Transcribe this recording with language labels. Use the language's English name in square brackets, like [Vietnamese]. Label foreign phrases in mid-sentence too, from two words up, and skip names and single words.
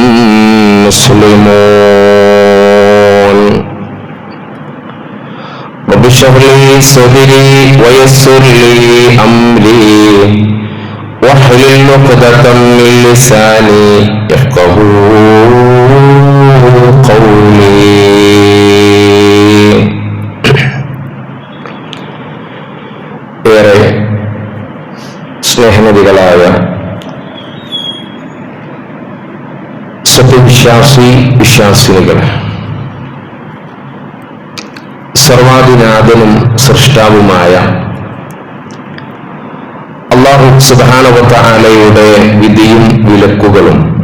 [Arabic] مسلمون رب اشرح لي صدري ويسر لي أمري واحلل عقدة من لساني يفقهوا قولي സ്നേഹനിധികളായ [Malayalam] വിശ്വാസിനികൾ, സർവാധിനാഥനും സൃഷ്ടാവുമായ [Arabic] الله سبحانه وتعالى [Malayalam] വിധിയും വിലക്കുകളും